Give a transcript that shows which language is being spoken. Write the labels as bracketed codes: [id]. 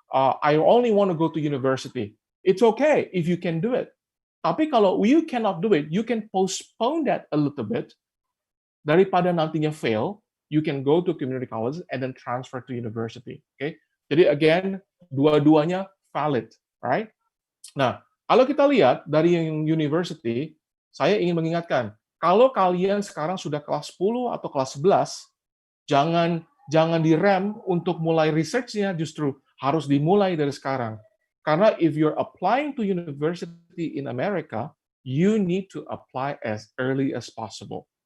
[en] I only want to go to university. It's okay if you can do it. [id] Tapi kalau [en] you cannot do it, you can postpone that a little bit. [id] Daripada nantinya [en] fail, you can go to community college and then transfer to university. Okay? Jadi again, dua-duanya valid, right? [id] Nah, kalau kita lihat dari yang university, saya ingin mengingatkan, kalau kalian sekarang sudah kelas 10 atau kelas 11, jangan direm untuk mulai research-nya, justru harus dimulai dari sekarang. [en] Karena if you're applying to university in America, you need to apply as early as possible.